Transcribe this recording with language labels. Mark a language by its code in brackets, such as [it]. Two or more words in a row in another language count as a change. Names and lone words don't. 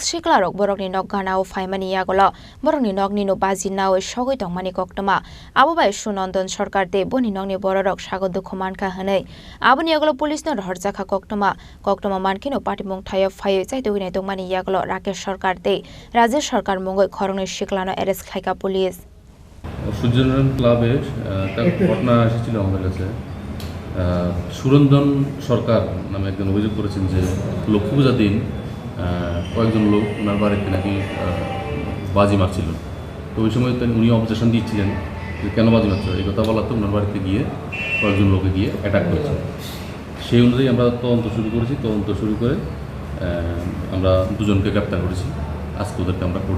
[trp] SiklaRok borokni nok ganao faimani yagolo borokni nokni no Baji nao shogoi tongmani koktoma abubai Sunandan Sarkar de boni nokni bororok sagodu khomanka hanai abuni yagolo police no horjaka koktoma mankino Patimung thayo phayo chaitogini tongmani yagolo Rakesh Sarkar de Rajesh Sarkar mungoi Khorknwi SiklaNo arrest Khlaika police [bn] সূর্যনারায়ণ ক্লাবে একটা ঘটনা এসেছিল আমাদের কাছে সুরঞ্জন সরকার নামে একজন অভিযোগ করেছেন যে লক্ষ্মী পূজার দিন কয়েকজন লোক ওনার বাড়িতে নাকি বাজি মারছিল তো ওই সময় উনি অবজেকশন দিচ্ছিলেন যে কেন বাজি মারছিল এই কথা বলাতে ওনার বাড়িতে গিয়ে কয়েকজন লোকে গিয়ে অ্যাটাক করেছে সেই অনুযায়ী আমরা তদন্ত শুরু করেছি তদন্ত শুরু করে আমরা দুজনকে গ্রেপ্তার করেছি আজকে ওদেরকে আমরা কোর্টে